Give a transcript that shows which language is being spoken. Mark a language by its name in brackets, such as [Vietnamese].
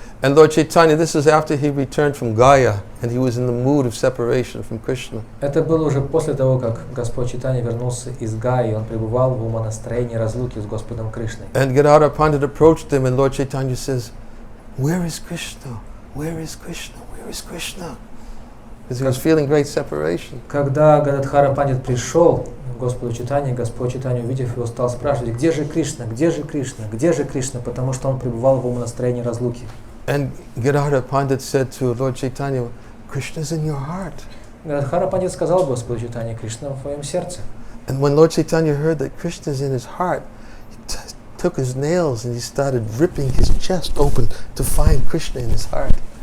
[English] And Lord Chaitanya, this is after he returned from Gaya, and he was in the mood of separation from Krishna. [Russian] Это было уже после того, как Господь Чайтанья вернулся из Гаи, он пребывал в умонастроении разлуки с Господом Кришной. [English] And Gadadhar Pandit approached him, and Lord Chaitanya says, "Where is Krishna? Where is Krishna? Where is Krishna?" Because he was feeling great separation. [Russian] Когда Гададхара Пандит пришел к Господу Чайтанье, Господь Чайтанья, увидев его, стал спрашивать: где же Кришна, где же Кришна, где же Кришна, потому что он пребывал в умонастроении разлуки. [English] And Gadadhar Pandit said to Lord Chaitanya, "Krishna is in your heart." [Russian] Гададхара Пандит сказал Господу Чайтанье: Кришна в твоем сердце. [English] And when Lord Chaitanya heard that Krishna is in his heart, he took his nails and he started ripping his chest open to find Krishna in his heart.